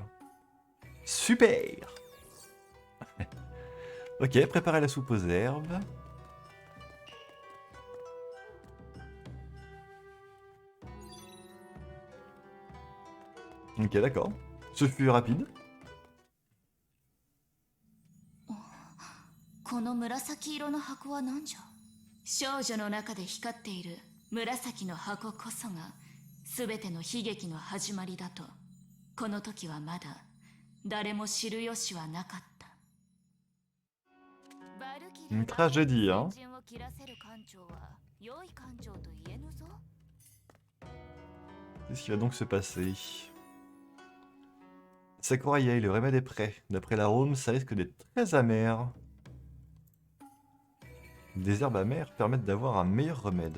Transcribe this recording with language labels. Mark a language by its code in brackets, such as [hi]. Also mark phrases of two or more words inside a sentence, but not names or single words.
[fr] Super! Ok, préparez la soupe aux herbes. Ok, d'accord. Ce fut rapide. [ja] この紫色の箱は何じゃ？少女の中で光っている紫の箱こそが全ての悲劇の始まりだとこの時はまだ誰も知る由はなかった。 [fr] Une tragédie, hein. Qu'est-ce qui va donc se passer? Sakuraye, le remède est prêt. D'après l'arôme, ça risque d'être très amer. Des herbes amères permettent d'avoir un meilleur remède.